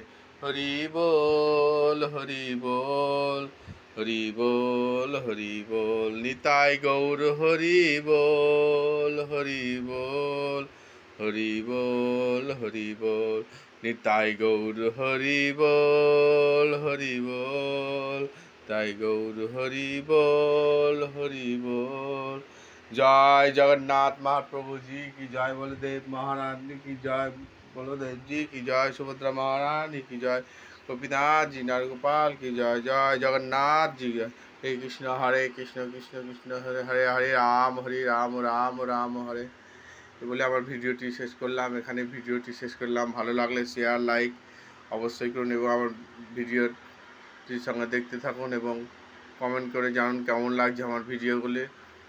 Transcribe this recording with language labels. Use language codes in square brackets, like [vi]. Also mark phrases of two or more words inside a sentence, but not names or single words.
[bn] হরি বল হরি বল হরি বল হরি বল নিতাই গৌর হরি বল হরি বল হরি বল হরি বল নিতাই গৌর হরি বল হরি বল তাই গৌর হরি বল হরি বল। [hi] জয় জগন্নাथ महाप्रभु जी की जय, बलदेव महाराज की जय, बलदेव जी की जय, सुभद्रा महारानी की जय, गोपीनाथ जी नरगोपाल की जय। जय जगन्नाथ जी। [sa] हरे कृष्ण कृष्ण कृष्ण हरे हरे, हरे राम राम राम हरे। [bn] বলে আমার ভিডিওটি শেষ করলাম। এখানে ভিডিওটি শেষ করলাম। ভালো লাগলে শেয়ার লাইক অবশ্যই করুন এবং আমার ভিডিওটির সঙ্গে দেখতে থাকুন এবং কমেন্ট করে জানুন কেমন লাগছে আমার ভিডিওগুলি।